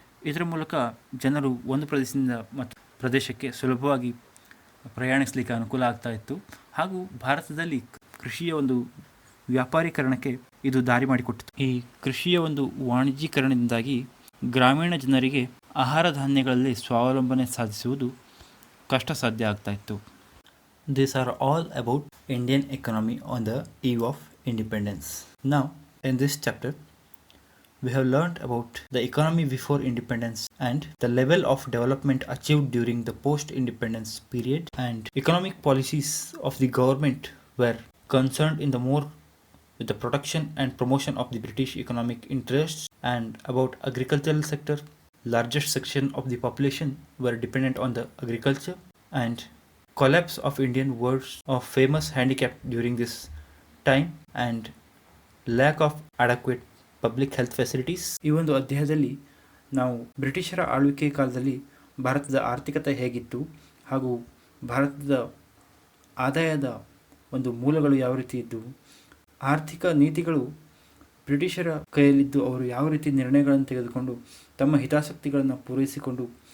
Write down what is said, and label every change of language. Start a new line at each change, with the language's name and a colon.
Kannada: ಇದರ ಮೂಲಕ ಜನರು ಒಂದು ಪ್ರದೇಶದಿಂದ ಮತ್ತು ಪ್ರದೇಶಕ್ಕೆ ಸುಲಭವಾಗಿ ಪ್ರಯಾಣಿಸಲಿಕ್ಕೆ ಅನುಕೂಲ ಆಗ್ತಾ ಇತ್ತು. ಹಾಗೂ ಭಾರತದಲ್ಲಿ ಕೃಷಿಯ ಒಂದು ವ್ಯಾಪಾರೀಕರಣಕ್ಕೆ ಇದು ದಾರಿ ಮಾಡಿಕೊಟ್ಟಿತು. ಈ ಕೃಷಿಯ ಒಂದು ವಾಣಿಜ್ಯೀಕರಣದಿಂದಾಗಿ ಗ್ರಾಮೀಣ ಜನರಿಗೆ ಆಹಾರ ಧಾನ್ಯಗಳಲ್ಲಿ ಸ್ವಾವಲಂಬನೆ ಸಾಧಿಸುವುದು ಕಷ್ಟ ಸಾಧ್ಯ ಆಗ್ತಾ ಇತ್ತು.
English: These are all about Indian economy on the eve of independence. Now, in this chapter, we have learnt about the economy before independence and the level of development achieved during the post-independence period, and economic policies of the government were concerned in the more with the protection and promotion of the British economic interests, and about agricultural sector, largest section of the population were dependent on the agriculture, and collapse of Indian words of famous handicap during this time, and lack of adequate public health facilities.
Kannada: ಈ ಒಂದು ಅಧ್ಯಾಯದಲ್ಲಿ ನಾವು ಬ್ರಿಟಿಷರ ಆಳ್ವಿಕೆ ಕಾಲದಲ್ಲಿ ಭಾರತದ ಆರ್ಥಿಕತೆ ಹೇಗಿತ್ತು ಹಾಗೂ ಭಾರತದ ಆದಾಯದ ಒಂದು ಮೂಲಗಳು ಯಾವ ರೀತಿ ಇದ್ದವು, ಆರ್ಥಿಕ ನೀತಿಗಳು ಬ್ರಿಟಿಷರ ಕೈಯಲ್ಲಿದ್ದು ಅವರು ಯಾವ ರೀತಿ ನಿರ್ಣಯಗಳನ್ನು ತೆಗೆದುಕೊಂಡು ತಮ್ಮ ಹಿತಾಸಕ್ತಿಗಳನ್ನು ಪೂರೈಸಿಕೊಂಡು